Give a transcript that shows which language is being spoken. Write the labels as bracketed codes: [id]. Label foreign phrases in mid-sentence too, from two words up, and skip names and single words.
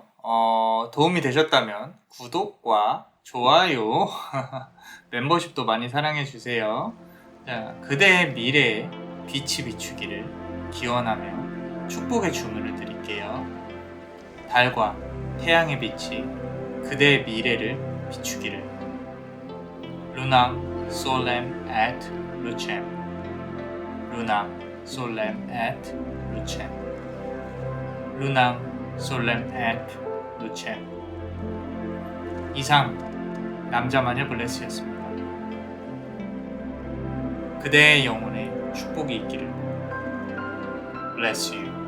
[ko] 도움이 되셨다면 구독과 좋아요, 멤버십도 많이 사랑해주세요. 자, 그대의 미래에 빛이 비추기를 기원하며 축복의 주문을 드릴게요. 달과 태양의 빛이 그대의 미래를 비추기를. [la] Lunam solem et lucem. Lunam solem et lucem. Lunam solem et lucem. [ko] 이상 남자 마녀 블레스였습니다. 그대의 영혼에 축복이 있기를. [en] Bless you.